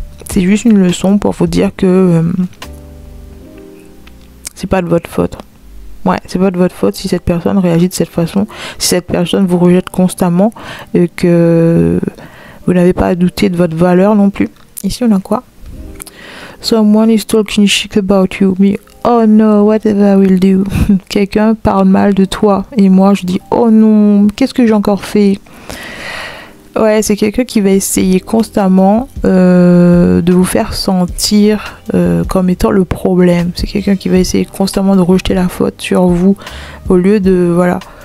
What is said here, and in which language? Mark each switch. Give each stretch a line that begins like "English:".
French: C'est juste une leçon pour vous dire que c'est pas de votre faute. Ouais, c'est pas de votre faute si cette personne réagit de cette façon, si cette personne vous rejette constamment, et que vous n'avez pas à douter de votre valeur non plus. Ici, on a quoi?
English: Someone is talking shit about you. Me, oh no, whatever I will do.
French: Quelqu'un parle mal de toi. Et moi, je dis, oh non, qu'est-ce que j'ai encore fait? Ouais, c'est quelqu'un qui va essayer constamment de vous faire sentir comme étant le problème. C'est quelqu'un qui va essayer constamment de rejeter la faute sur vous, au lieu de, voilà,